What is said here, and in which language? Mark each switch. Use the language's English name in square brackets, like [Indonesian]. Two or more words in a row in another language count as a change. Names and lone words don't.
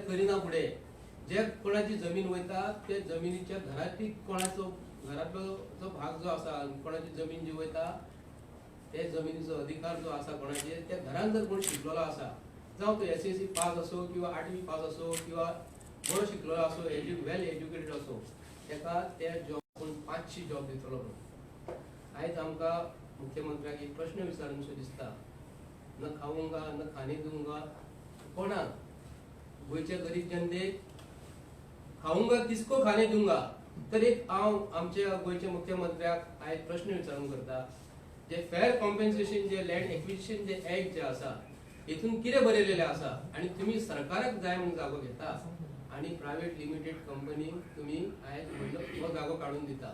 [Konkani] करिना फुडें जे कोणाची जमीन वयता ते जमिनीच्या घराची कोणाचो घरातलो जो भाग जो आसा कोणाची जमीन जी वयता ते जमिनीचो अधिकार जो आसा कोणाचे त्या घरान जर कोण शिकलेलो आसा जावं तो SSC पास असो किंवा 8वी पास असो किंवा बरो शिकलेलो असो [English] well educated [Konkani] असो ताका त्या जॉब 500 जॉब दितलो म्हणून। आयज आमकां मुख्यमंत्र्याक एक प्रश्न विचारूंचो दिसता [Hindi] न खाऊंगा न खाने दूंगा [Konkani] कोणाक गोंयच्या गरीब जनतेक [Hindi] खाऊंगा किसको खाने दूंगा। [Konkani] तर एक हांव आमच्या गोंयच्या मुख्यमंत्र्याक आयज प्रश्न विचारूंक करता जे [English] fair compensation [Konkani] जे [English] land acquisition [Konkani] जे ऍक्ट जे आसा हेतून कितें बरयलेले आसा आणि तुम्ही सरकाराक जाय म्हणून जागो घेता आणि [English] private limited [Konkani] कंपनीक तुम्ही आयज हो जागो काढून दिता।